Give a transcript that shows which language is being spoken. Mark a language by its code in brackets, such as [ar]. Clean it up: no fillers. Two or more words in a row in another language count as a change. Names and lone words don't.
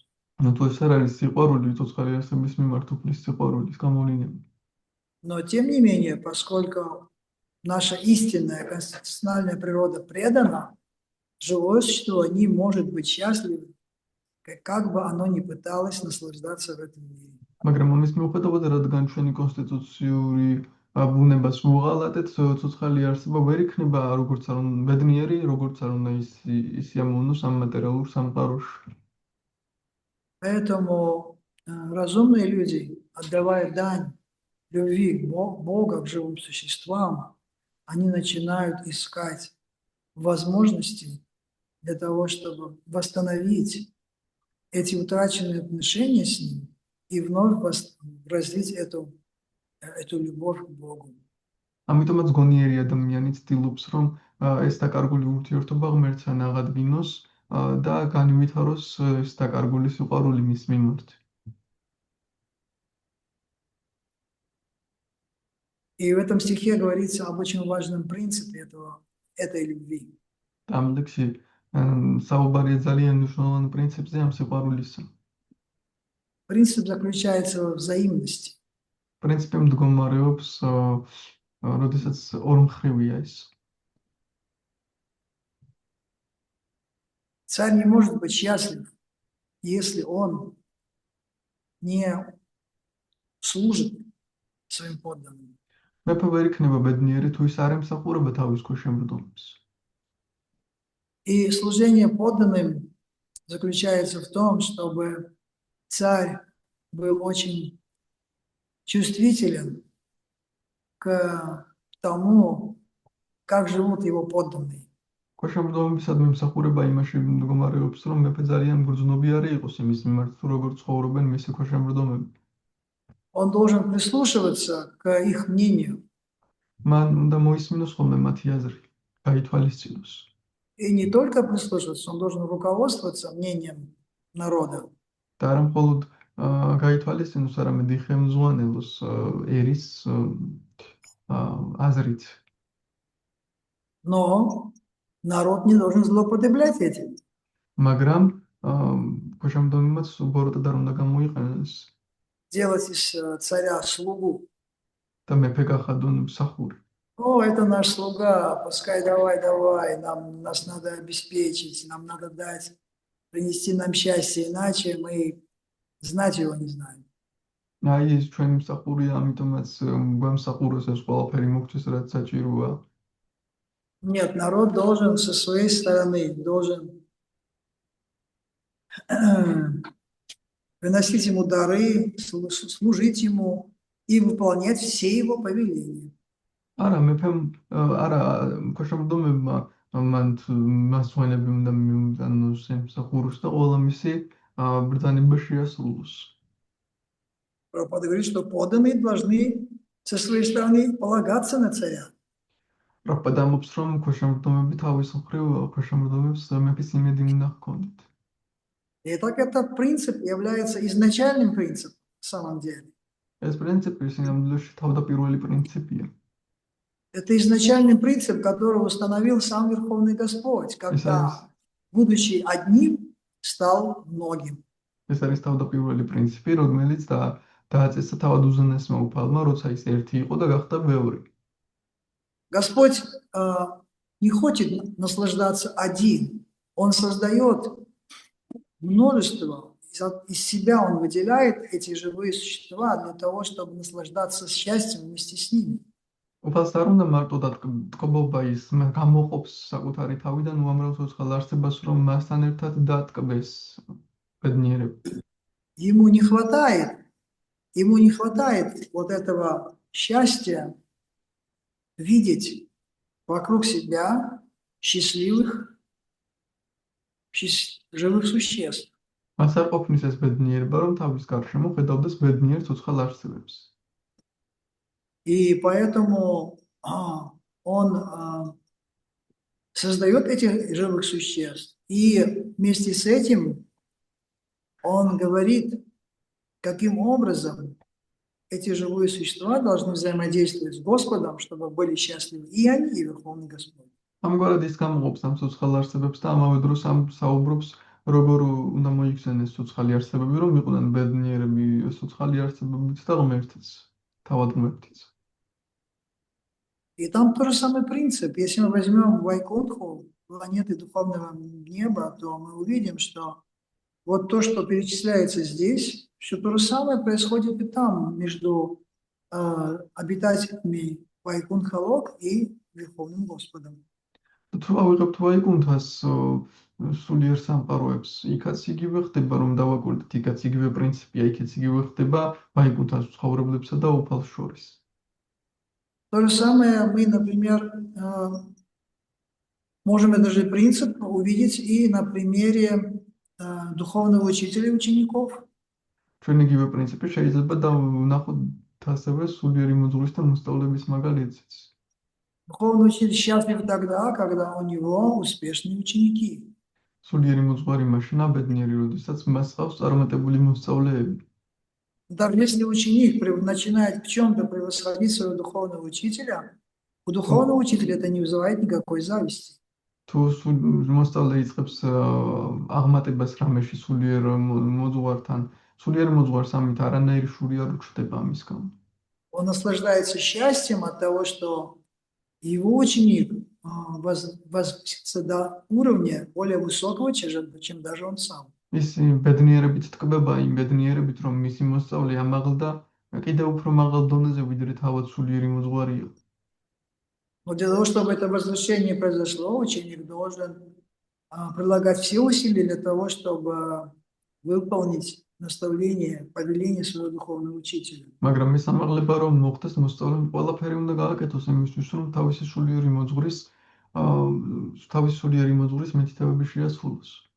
[ru] ну то есть [ka] არ არის სიყვარული ცოცხალი არსების მიმართ უფლის სიყვარულის გამოვლენა [ru] Но тем не менее, поскольку наша истинная конституциональная природа предана, живое существо не может быть счастливым, как бы оно ни пыталось наслаждаться в этом мире. [ka] მაგრამ ამის მიუხედავად რადგან ჩვენი კონსტიტუციური ბუნებას უღალატეთ ცოცხალი არსება ვერ იქნება როგორც არ უნდა ბედნიერი როგორც არ უნდა ის ამოვნოს ამ მატერიალურ სამყაროში [ru] Поэтому разумные люди, отдавая дань любви Бога к живым существам, они начинают искать возможности для того, чтобы восстановить эти утраченные отношения с Ним и вновь развить эту любовь к Богу. [ka] ამიტომაც გონიერი ადამიანი ცდილობს რომ ეს დაკარგული ურთიერთობა ღმერთთან აღადგინოს და განივითაროს ეს დაკარგული სიყვარული მის მიმართ. [ru] И в этом стихе говорится об очень важном принципе этой любви. [ka] Там ლექსი საუბარია ძალიან მნიშვნელოვან პრინციპზე ამ სიყვარულისა. [ru] Принцип заключается во взаимности. [ka] პრინციპი მდგომარეობს როდესაც ორმხრივია ეს. [ru] Царь не может быть счастлив, если он не служит своим подданным. [ka] მეფე ვერ იქნება ბედნიერი თუ ის არ ემსახურება თავის ქვეშემრდომებს. [ru] И служение подданным заключается в том, чтобы царь был очень чувствителен к тому, как живут его подданные. [ka] ქვეშემრდომებისადმი ემსახურება იმაში მდგომარეობს, რომ მეფე ძალიან გრძნობიარე იყოს იმის მიმართ, თუ როგორ ცხოვრობენ მისი ქვეშემრდომები. [ru] Он должен прислушиваться к их мнению. [ka] მან უნდა მოისმინოს ხოლმე მათი აზრი, გაითვალისწინოს. [ru] И не только прислушиваться, он должен руководствоваться мнением народа. [ka] და არა მხოლოდ გაითვალისწინოს, არამედ იხელმძღვანელოს ერის აზრით. [ru] Но народ не должен злоупотреблять этим. [ka] მაგრამ ქვეშემრდომებმაც უბოროტად არ უნდა გამოიყენოს. [ru] Делать из царя слугу. [ka] და მეფე გახადონ მსახური. [ru] О, это наш слуга, пускай давай, нас надо обеспечить, нам надо дать, принести нам счастье, иначе мы знать его не знаем. [ka] აი ეს ჩვენი მსახურია, ამიტომაც გვამსახუროს ეს ყველაფერი მოგწეს, რაც საჭიროა. [ru] Нет, народ должен со своей стороны, должен приносить ему дары, служить ему и выполнять все его повеления. [ka] არა, მეფემ არა, ქვეშემრდომებმა მას ძღვენები უნდა მიუტანოს მსახურს და ყველა მისი ბრძანება შეასრულოს. [ru] Прабхупада говорит, что подданные должны со своей стороны полагаться на царя. [ka] პრაბჰუპადა ამბობს, რომ ქვეშემრდომები თავის მხრივ ქვეშემრდომებს მეფის იმედი უნდა ჰქონდეთ. [ru] И так этот принцип является изначальным принципом на самом деле. [ka] ეს პრინციპი სინამდვილეში თავდაპირველი პრინციპია. [ru] Это изначальный принцип, который установил сам Верховный Господь, когда будучи одним, стал многим. [ka] ეს არის თავდაპირველი პრინციპი, რომელიც დააწესა თავად უზენაესმა უფალმა, როცა ის ერთი იყო და гахта ბევრი. [ru] Господь не хочет наслаждаться один. Он создает множество. Из себя Он выделяет эти живые существа для того, чтобы наслаждаться счастьем вместе с ними. [ka] უფალს არ უნდა მარტო დათკბობა ის გამოყოფს საკუთარი თავიდან უამრავ ცოცხალ არსებას, რომ მასთან ერთად დატკბეს ბედნიერები. [ru] Ему не хватает вот этого счастья видеть вокруг себя счастливых, живых существ. [ka] მას არ ყოფნის ეს ბედნიერება, რომ თავის გარშემო ხედავდეს ბედნიერ ცოცხალ არსებებს. [ru] И поэтому он создает этих живых существ. И вместе с этим он говорит, каким образом эти живые существа должны взаимодействовать с Господом, чтобы были счастливы и они, и Верховный Господь. [ka] ამგვარად ის გამოყოფს ამ ცოცხალ არსებებს და ამავე დროს საუბრობს, როგორ უნდა მოიქცნენ ეს ცოცხალი არსებები, რომ იყვნენ ბედნიერები ცოცხალი არსებებიც და ღმერთიც, თავად ღმერთიც. [ru] И там тот же самый принцип. Если мы возьмем Вайкунтху, планеты духовного неба, то мы увидим, что вот то, что перечисляется здесь, все то же самое происходит и там, между обитателями Вайкунтха-лок и Верховным Господом. [ka] თუ ავიღებთ ვაიკუნთას სულიერ სამყაროებს, იქაც იგივე ხდება, რომ დავაკვირდით, იქაც იგივე პრინციპია, იქაც იგივე ხდება ვაიკუნთას ცხოვრებლებსა და უფალს შორის. [ru] То же самое мы, например, можем этот же принцип увидеть и на примере духовного учителя и учеников. [ka] ჩვენ იგივე პრინციპი შეიძლება ვნახოთ ასევე სულიერი მოძღვრის და მოსწავლების მაგალითიც. [ru] Духовный учитель счастлив тогда, когда у него успешные ученики. [ka] სულიერი მოძღვარი მაშინ აბედნიერი, როდესაც მას ჰყავს წარმატებული მოსწავლეები. [ru] Даже если ученик начинает в чем-то превосходить своего духовного учителя, у духовного учителя это не вызывает никакой зависти. [ka] თუ მოსწავლე იწყებს აღმატებას რამეში სულიერ მოძღვარს ამით არანაირი შური არ უჩნდება ამის გამო. [ru] Он наслаждается счастьем от того, что его ученик возвысится до уровня более высокого, чем даже он сам. [ka] ის ბედნიერებით თკბება იმ ბედნიერებით, რომ მისი მოსწავლე ამაღლდა კიდევ უფრო მაღალ დონეზე, ვიდრე თავად სულიერი მოძღვარი იყო. [ru] Но для того, чтобы это возвышение произошло, ученик должен прилагать все усилия для того, чтобы выполнить наставление, повеление своего духовного учителя. [ka] მაგრამ ეს ამაღლება რომ მოხდეს, მოსწავლემ ყველაფერი უნდა გააკეთოს იმისთვის, რომ თავისი სულიერი მოძღვრის მითითებები შეასრულოს.